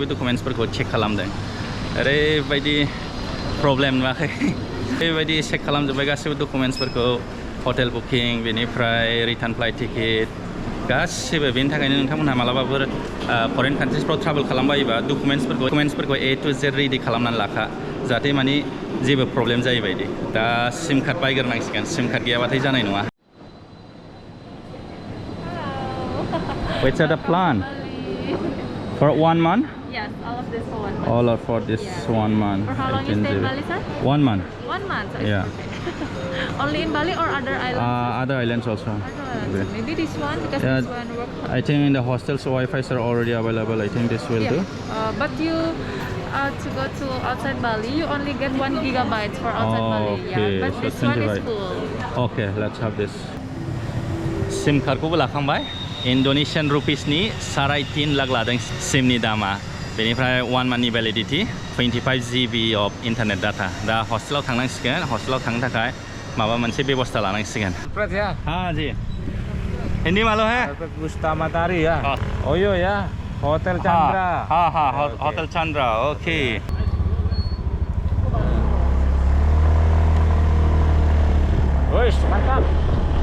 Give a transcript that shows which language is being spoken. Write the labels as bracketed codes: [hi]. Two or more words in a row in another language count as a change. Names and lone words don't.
[brx] डकुमेन्ट्सफोरखौ चेक खालामदों ओरैबायदि प्रब्लेम नुवाखै ओरैबायदि चेक खालामजोब्बाय गासिबो डकुमेन्ट्सफोरखौ [en] hotel booking [brx] बेनिफ्राय [en] return flight ticket [brx] गासिबो बेनि थाखायनो नोंथांमोनहा मालाबाफोर फरेन कान्ट्रिसफ्राव ट्राभेल खालामबायोबा डकुमेन्ट्सफोरखौ [en] A to Z [brx] रेडि खालामनानै लाखा जाहाथे मानि जेबो प्रब्लेम जायै बायदि दा [en] SIM card [brx] बायग्रोनांसिगोन [en] SIM card [brx] गैयाबाथाय जानाय नङा [en] What's the plan? For 1 month? Yes, all of this for 1 month. All are for this 1 month. For how long you stay in Bali, sir? 1 month. 1 month. So Yeah. Only in Bali or other islands? Other islands also. So maybe this one because Yeah, this one work. I think in the hostels Wi-Fi's are already available. I think this will do. But you to go to outside Bali, you only get 1 gigabyte for outside Bali. Okay, Yeah, but so this one is 25. full. Okay, let's have this. [brx] SIM कार्डखौबो लाखांबाय इन्ड'नेसियान रुपिसनि 3.5 लाख लादों सिमनि दामा बेनिफ्राय 1 मान्थनि भ्यालिडिटि 25 GB [en] of internet data [brx] दा हस्टेलाव थांनांसिगोन हस्टेलाव थांनो थाखाय माबा मोनसे बेबस्था लानांसिगोन [id] Alfred ya? [hi] हाँ जी हिंदी मालूम है [id] Alfred Gusta Matahari ya? [hi] हाँ [id] Oh iya ya, Hotel Chandra. [hi] हाँ होटल चंद्रा ओके [id] Wih, mantap.